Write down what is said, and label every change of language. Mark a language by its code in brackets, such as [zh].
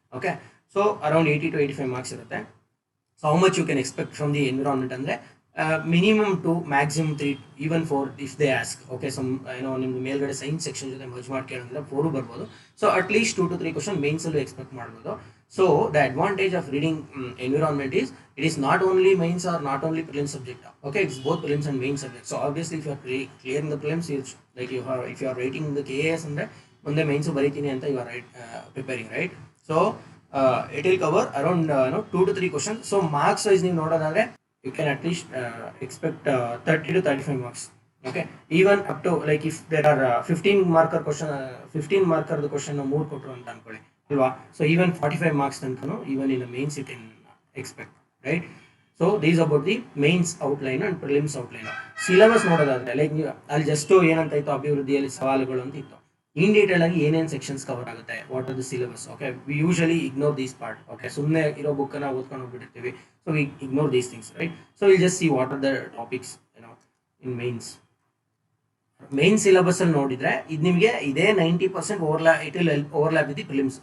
[en] Okay, so around 80 to 85 marks ಇರುತ್ತೆ. So how much you can expect from the environment ಅಂದರೆ minimum 2, maximum 3, even 4 if they ask. [kn] Okay, ನಿಮ್ಗೆ ಮೇಲ್ಗಡೆ science section ಜೊತೆ merge ಮಾಡಿ ಕೇಳೋದ್ರೆ 4 ಬರ್ಬೋದು. So at least 2 to 3 question ಮೇನ್ಸಲ್ಲೂ expect ಮಾಡ್ಬೋದು. [en] So the advantage of reading environment is it is not only mains or not only prelims subject. Okay, it's both prelims and main subject. So obviously if you are clearing the prelims, if you are writing the KAS and munde mains baritini anta you are preparing, right? So it will cover around 2 to 3 questions. So marks wise ನೀವು ನೋಡೋದಾದ್ರೆ you can at least expect 30 to 35 marks. Okay, even up to like if there are 15 marker question 15 marker the question [kn] 3 ಕೊಟ್ಟರು ಅಂತ ಅನ್ಕೊಳ್ಳಿ ಅಲ್ವಾ, [en] ಸೊ even 45 marks ತನಕನು even in the mains you can expect, right? So these about the mains outline and prelims outline. [kn] Syllabus ನೋಡೋದಾದ್ರೆ like ಅಲ್ಲಿ just ಏನಂತ ಇತ್ತು, ಅಭಿವೃದ್ಧಿಯಲ್ಲಿ ಸವಾಲುಗಳು ಅಂತ ಇತ್ತು. [en] in detail ಆಗಿ [kn] ಏನೇನು ಸೆಕ್ಷನ್ಸ್ ಕವರ್ ಆಗುತ್ತೆ, [en] What are the syllabus. Okay, we usually ignore these part. [kn] Okay, ಸುಮ್ಮನೆ ಇರೋ ಬುಕ್ಕನ್ನ ಓದ್ಕೊಂಡು ಹೋಗ್ಬಿಟ್ಟಿರ್ತೀವಿ. [en] So we ignore these things, right? So will just see what are the topics in mains. [kn] Main syllabus ಅಲ್ಲಿ ನೋಡಿದ್ರೆ ಇದು ನಿಮಗೆ ಇದೇ [en] 90% overlap with the prelims.